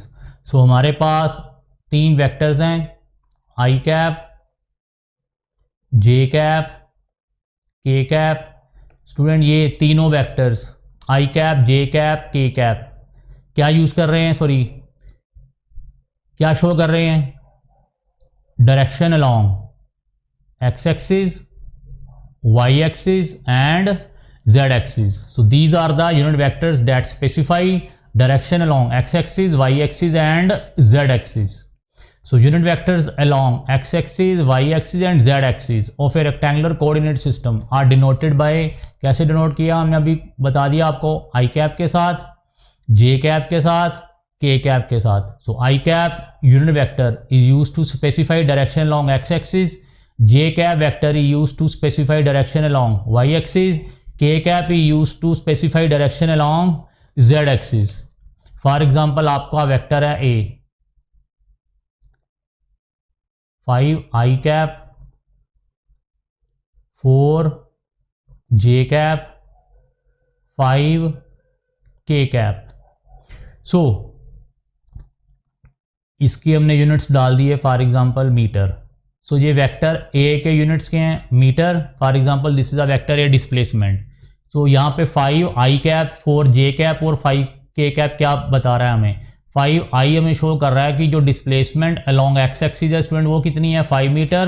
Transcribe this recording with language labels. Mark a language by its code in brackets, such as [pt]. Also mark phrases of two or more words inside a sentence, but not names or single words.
[hi] सो हमारे पास 3 वेक्टर्स हैं, [en] i cap, j cap, k cap. [hi] स्टूडेंट ये तीनों वेक्टर्स [en] i cap, j cap, k cap [hi] क्या यूज कर रहे हैं, सॉरी क्या शो कर रहे हैं, [en] direction along x axis, y axis and z axis. So these are the unit vectors that specify direction along x axis, y axis and z axis. So unit vectors along x axis, y axis and z axis of a rectangular coordinate system are denoted by, [hi] कैसे डिनोट किया हमने अभी बता दिया आपको, [en] i cap [hi] के साथ, [en] j cap [hi] के साथ, [en] k cap [hi] के साथ. [en] So i कैप unit vector is used to specify direction along x axis, j cap vector is used to specify direction along y axis, k cap is used to specify direction along z axis. for example [hi] आपका वेक्टर है a, [en] 5 i cap, 4 j cap, 5 k cap. [hi] सो इसकी हमने यूनिट्स डाल दिए, [en] for example [hi] मीटर. सो ये [en] vector a [hi] के यूनिट्स के हैं मीटर. [en] for example this is a vector a displacement. [hi] सो यहाँ पे [en] 5 i cap, 4 j cap [hi] और [en] 5 k cap [hi] क्या बता रहा है हमें, 5 आई हमें शो कर रहा है कि जो [en] displacement along x axis [hi] है स्टूडेंट वो कितनी है 5 मीटर.